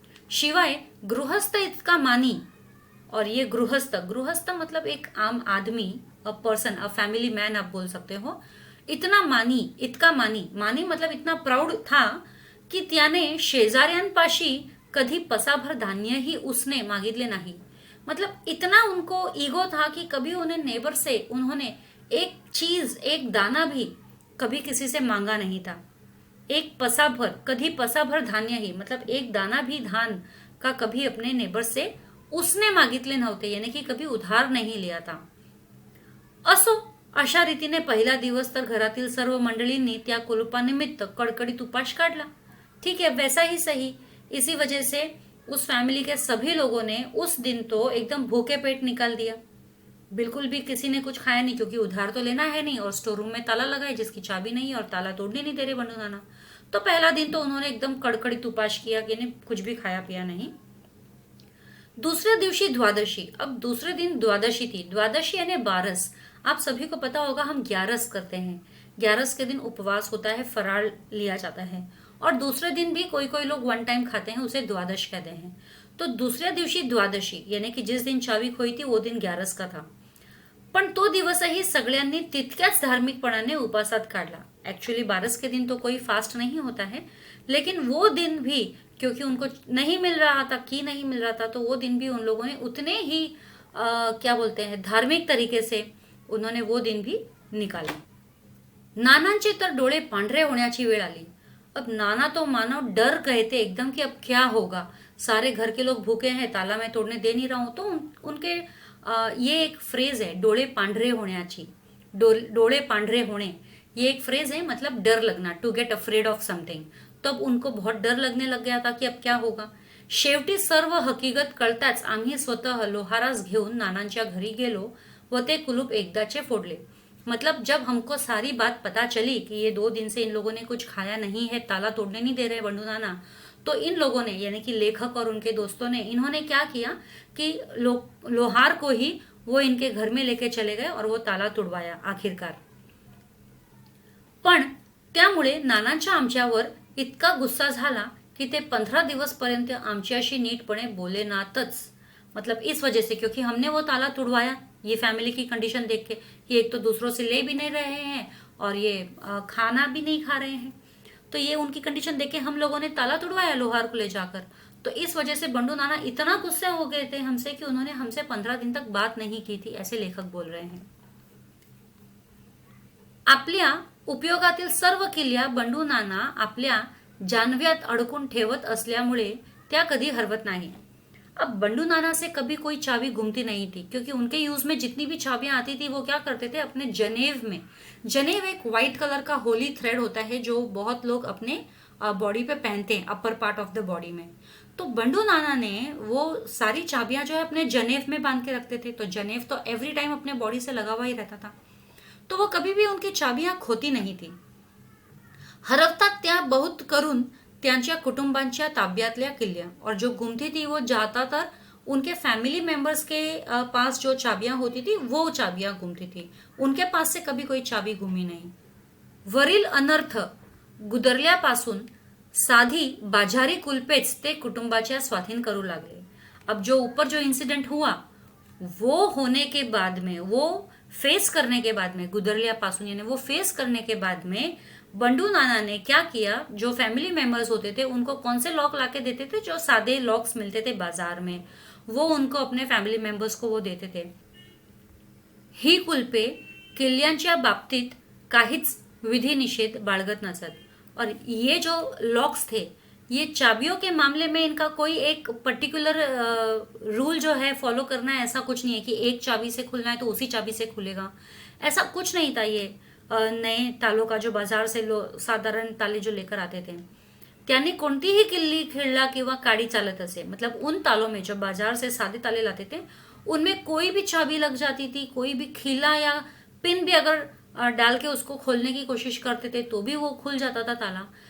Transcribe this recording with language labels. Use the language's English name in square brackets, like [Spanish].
[Marathi] शिवाय गृहस्थ इतका मानी, [Hindi] और ये गृहस्थ मतलब एक आम आदमी, [English] a person, a family man [Hindi] आप बोल सकते हो, इतका मानी मतलब इतना प्राउड था की [Marathi] त्याने शेजाऱ्यांपाशी कधी पसाभर धान्यही उसने मागितले नाही. [Hindi] मतलब इतना उनको ईगो था कि कभी उन्हें नेबर से उन्होंने एक चीज, एक दाना भी कभी किसी से मांगा नहीं था. एक पसाभर, कभी पसाभर धान्य ही, मतलब एक दाना भी धान का कभी अपने नेबर से [Marathi] उसने मागितले नव्हते, [Hindi] यानी की [Marathi] कधी उधार नाही लिया था. असो, अशा रीतीने पहिला दिवस तर घरातील सर्व मंडळींनी त्या कुलूपानिमित्त कडकडीत उपास काढला. [Hindi] ठीक है, वैसा ही सही. इसी वजह से उस फैमिली के सभी लोगों ने उस दिन तो एकदम भूखे पेट निकाल दिया. बिल्कुल भी किसी ने कुछ खाया नहीं, क्योंकि उधार तो लेना है नहीं और स्टोर रूम में ताला लगा है जिसकी चाबी नहीं है और ताला तोड़ने नहीं दे रहे बंडू नाना. तो पहला दिन तो उन्होंने एकदम कड़कड़ित उपास किया कि नहीं, कुछ भी खाया पिया नहीं. दूसरे दिवशी द्वादशी. अब दूसरे दिन द्वादशी थी. द्वादशी यानी 12. आप सभी को पता होगा हम 11 करते हैं. 11 के दिन उपवास होता है, फराळ लिया जाता है. और दूसरे दिन भी कोई कोई लोग वन टाइम खाते हैं, उसे द्वादश कहते हैं. [Marathi] तो दुसऱ्या दिवशी द्वादशी [Hindi] यानी की जिस दिन चावी खोई थी वो दिन 11 का था. [Marathi] पण तो दिवसही सगळ्यांनी तितक्याच धार्मिकपणाने उपासात काढला. [Hindi] एक्चुअली 12 के दिन तो कोई फास्ट नहीं होता है, लेकिन वो दिन भी क्योंकि उनको नहीं मिल रहा था, की नहीं मिल रहा था, तो वो दिन भी उन लोगों ने उतने ही क्या बोलते हैं, धार्मिक तरीके से उन्होंने वो दिन भी निकाले. [Marathi] नानांचे तर डोळे पांढरे होण्याची वेळ आली. [Hindi] अब नाना तो मानो डर गए थे एकदम कि अब क्या होगा, सारे घर के लोग भूखे हैं, ताला मैं तोड़ने दे नहीं रहा हूं. तो उनके ये एक फ्रेज है, [Marathi] डोळे पांढरे होण्याची. डोळे पांढरे होणे [Hindi] ये एक फ्रेज है, मतलब डर लगना, [English] To get afraid of something. [Hindi] तो अब उनको बहुत डर लगने लग गया था कि अब क्या होगा. [Marathi] शेवटी सर्व हकीकत कळताच आम्ही स्वतः लोहारास घेऊन नानांच्या घरी गेलो व ते कुलूप एकदाचे फोडले. [Hindi] मतलब जब हमको सारी बात पता चली कि ये 2 दिन से इन लोगों ने कुछ खाया नहीं है, ताला तोड़ने नहीं दे रहे बंडू नाना, तो इन लोगों ने यानी कि लेखक और उनके दोस्तों ने इन्होंने क्या किया कि लोहार को ही वो इनके घर में लेके चले गए और वो ताला तुड़वाया आखिरकार. [Marathi] पण त्यामुळे नानांच्या आमच्यावर इतका गुस्सा झाला कि ते 15 दिवस पर्यंत आमच्याशी नीटपणे बोलेनातच. [Hindi] मतलब इस वजह से, क्योंकि हमने वो ताला तुड़वाया, ये फैमिली की कंडीशन देख के कि एक तो दूसरों से ले भी नहीं रहे हैं और ये खाना भी नहीं खा रहे हैं, तो ये उनकी कंडीशन देख के हम लोगों ने ताला तुड़वाया लोहार को ले जाकर. तो इस वजह से बंडू नाना इतना गुस्से हो गए थे हमसे कि उन्होंने हमसे 15 दिन तक बात नहीं की थी, ऐसे लेखक बोल रहे हैं. [Marathi] आपल्या उपयोगातील सर्व किल्ल्या बंडू नाना आपल्या जानव्यात अडकून ठेवत असल्यामुळे त्या कधी हरवत नाही. [Hindi] अब बंडू नाना से कभी कोई चाबी घूमती नहीं थी, क्योंकि उनके यूज में जितनी भी चाबियां आती थी वो क्या करते थे, अपने जनेव में. जनेव एक व्हाइट कलर का होली थ्रेड होता है जो बहुत लोग अपने बॉडी पे पहनते हैं, [English] upper part of the body [Hindi] में. तो बंडू नाना ने वो सारी चाबियां जो है अपने जनेव में बांध के रखते थे. तो जनेव तो एवरी टाइम अपने बॉडी से लगा हुआ ही रहता था, तो वो कभी भी उनकी चाबियां खोती नहीं थी. [Marathi] हरवतात त्या बहुत करून त्यांच्या कुटुंबांच्या ताब्यातल्या किल्ल्या, [Hindi] और जो गुमती थी वो ज्यादातर उनके फैमिली मेंबर्स के पास जो चाबियां होती थी वो चाबियां गुमती थी. उनके पास से कभी कोई चाबी गुमी नहीं. [Marathi] वरील अनर्थ गुदरल्यापासून साधी बाजारी कुलपेच ते कुटुंबाच्या स्वाधीन करू लागले. [Hindi] अब जो ऊपर जो इंसिडेंट हुआ वो होने के बाद में, वो फेस करने के बाद में, गुदरल्यापासून यानी वो फेस करने के बाद में बंडू नाना ने क्या किया, जो फैमिली मेंबर्स होते थे उनको कौन से लॉक लाके देते थे, जो सादे लॉक्स मिलते थे बाजार में, वो उनको अपने फैमिली मेंबर्स को वो देते थे. [Marathi] ही कुलपे किल्ल्यांच्या बाबतीत काहीच विधि निषेध बाळगत नसत. [Hindi] और ये जो लॉक्स थे, ये चाबियों के मामले में इनका कोई एक पर्टिकुलर रूल जो है फॉलो करना है, ऐसा कुछ नहीं है कि एक चाबी से खुलना है तो उसी चाबी से खुलेगा, ऐसा कुछ नहीं था. ये नए तालों का जो बाजार से साधारण ताले जो लेकर आते थे, [Marathi] त्यांनी कोणतीही किल्ली, खिल्ला किंवा काडी चालत असे, [Hindi] मतलब उन तालों में जो बाजार से सादे ताले लाते थे उनमें कोई भी चाबी लग जाती थी, कोई भी खिल्ला या पिन भी अगर डाल के उसको खोलने की कोशिश करते थे तो भी वो खुल जाता था ताला.